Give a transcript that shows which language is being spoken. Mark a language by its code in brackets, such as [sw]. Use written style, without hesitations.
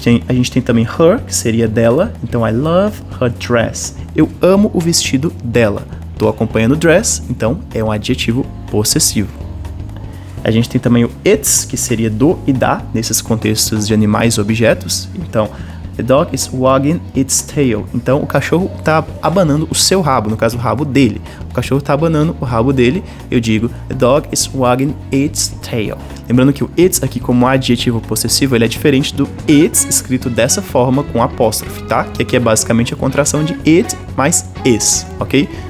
[pt] A gente tem também her, que seria dela, então [en] I love her dress. [pt] Eu amo o vestido dela. Estou acompanhando dress, então é um adjetivo possessivo. A gente tem também o its, que seria do e da, nesses contextos de animais e objetos. Então, [en] the dog is wagging its tail. [pt] Então, o cachorro está abanando o seu rabo, no caso, o rabo dele. O cachorro está abanando o rabo dele, eu digo, [en] the dog is wagging its tail. [pt] Lembrando que o its aqui como adjetivo possessivo, ele é diferente do its, escrito dessa forma com apóstrofe, tá? Que aqui é basicamente a contração de it mais is, ok?